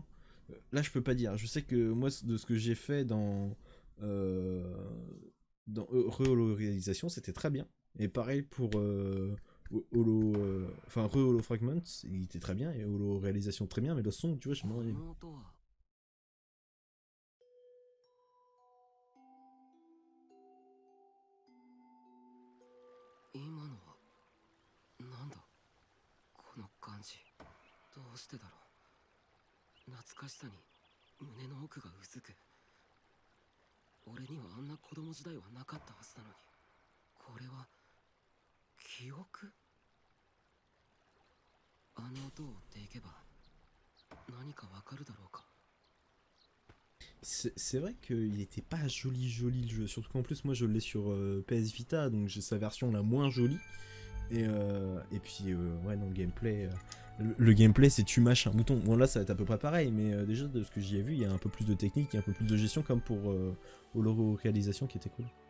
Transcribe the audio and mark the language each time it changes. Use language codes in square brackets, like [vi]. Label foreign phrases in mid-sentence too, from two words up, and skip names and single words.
[fr] Là, je peux pas dire. Je sais que moi, de ce que j'ai fait euh, dans Re-Holo-Réalisation, c'était très bien. Et pareil pour Holo. Enfin, Re-Holo Fragments, il était très bien. Et Holo-Réalisation, très bien. Mais le son, tu vois, j'ai [ja] こ [fr] moins aimé. [ja] の音は今のはなんだこの感じどうしてだろう懐かしさに胸の奥がうずく俺にはあんな子供時代はなかったはずなのにこれは記憶あの音を追っていけば何かわかるだろうか [fr] C'est vrai qu'il était pas joli joli le jeu, surtout qu'en plus moi je l'ai sur PS Vita, donc j'ai sa version la moins jolie. Et puis ouais non, le gameplay, le gameplay c'est tu mâches un bouton. Bon là ça va être à peu près pareil, mais déjà de ce que j'y ai vu, il y a un peu plus de technique, il y a un peu plus de gestion comme pour Holo Réalisation qui était cool.